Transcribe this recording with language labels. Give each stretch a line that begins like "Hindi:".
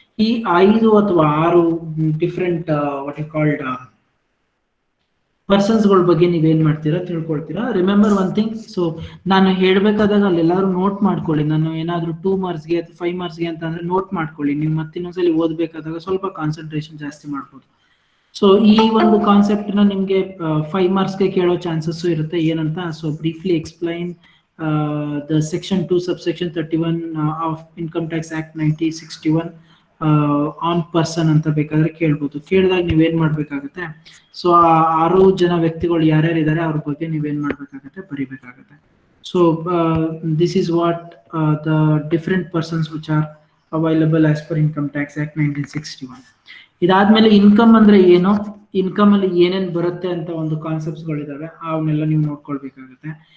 Kannada: ಈ 5 ಅಥವಾ 6 different what you called persons ಗಳ ಬಗ್ಗೆ ನೀವೇನ್ ಮಾಡ್ತೀರಾ ತಿಳ್ಕೊಳ್ತೀರಾ.
English: remember one thing,
Kannada: ಸೊ ನಾನು ಹೇಳ್ಬೇಕಾದಾಗ ಅಲ್ಲೆಲ್ಲಾರು ನೋಟ್ ಮಾಡ್ಕೊಳ್ಳಿ. ನಾನು ಏನಾದ್ರು 2 ಮಾರ್ಕ್ಸ್ಗೆ ಅಥವಾ 5 ಮಾರ್ಕ್ಸ್ಗೆ ಅಂತ ಅಂದ್ರೆ ನೋಟ್ ಮಾಡ್ಕೊಳ್ಳಿ. ನೀವು ಮತ್ತಿನ್ನೊಂದ್ಸಲಿ ಓದ್ಬೇಕಾದಾಗ ಸ್ವಲ್ಪ ಕಾನ್ಸಂಟ್ರೇಷನ್ ಜಾಸ್ತಿ ಮಾಡ್ಬೋದು. ಸೊ ಈ ಒಂದು ಕಾನ್ಸೆಪ್ಟ್ ನ ನಿಮ್ಗೆ 5 ಮಾರ್ಕ್ಸ್ಗೆ ಕೇಳೋ ಚಾನ್ಸಸ್ ಇರುತ್ತೆ. ಏನಂತ, so
English: briefly explain the section 2 subsection 31 of Income Tax Act 1961 on person
Kannada: ಅಂತ ಬೇಕಾದ್ರೆ ಕೇಳ್ಬೋದು. ಕೇಳಿದಾಗ ನೀವೇನ್ ಮಾಡ್ಬೇಕಾಗತ್ತೆ, ಸೊ 6 ಜನ ವ್ಯಕ್ತಿಗಳು ಯಾರ್ಯಾರು ಇದ್ದಾರೆ ಅವ್ರ ಬಗ್ಗೆ ನೀವೇನ್ ಮಾಡ್ಬೇಕಾಗತ್ತೆ, ಬರಿಬೇಕಾಗತ್ತೆ.
English: So this is what the different persons which are available as per income tax act 1961.
Kannada: ಇದಾದ್ಮೇಲೆ ಇನ್ಕಮ್ ಅಂದ್ರೆ ಏನು, ಇನ್ಕಮ್ ಅಲ್ಲಿ ಏನೇನ್ ಬರುತ್ತೆ ಅಂತ ಒಂದು ಕಾನ್ಸೆಪ್ಟ್ಸ್ ಗಳಿದಾವೆ, ಅವನ್ನೆಲ್ಲ ನೀವು ನೋಡ್ಕೊಳ್ಬೇಕಾಗತ್ತೆ.